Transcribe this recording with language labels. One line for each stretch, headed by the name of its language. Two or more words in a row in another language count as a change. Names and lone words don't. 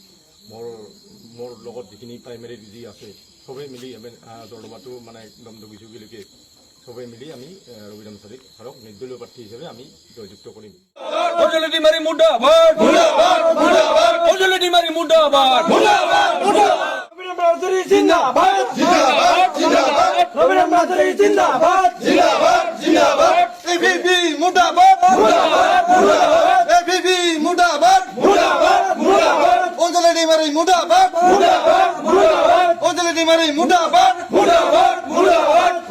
Assamese: মোৰ লগত যিখিনি প্ৰাইমেৰী যি আছে চবেই মিলি আমি জলবাটো মানে একদম দগিচুগিলৈকে চবেই মিলি আমি ৰবিৰাম ছাৰক নিৰ্দলীয় প্ৰাৰ্থী হিচাপে আমি জয়যুক্ত কৰিম অঞ্জলি दैमारि মুৰ্দাবাদ মুৰ্দাবাদ মুৰ্দাবাদ অঞ্জলি दैमारि মুৰ্দাবাদ মুৰ্দাবাদ মুৰ্দাবাদ রবিরাম নার্জারি জিন্দাবাদ জিন্দাবাদ জিন্দাবাদ রবিরাম নার্জারি জিন্দাবাদ জিন্দাবাদ জিন্দাবাদ এপিপি মুর্দাবাদ মুর্দাবাদ মুর্দাবাদ এপিপি মুর্দাবাদ মুর্দাবাদ মুর্দাবাদ অঞ্জলি दैमारि মুর্দাবাদ মুর্দাবাদ মুর্দাবাদ অঞ্জলি दैमारि মুর্দাবাদ মুর্দাবাদ মুর্দাবাদ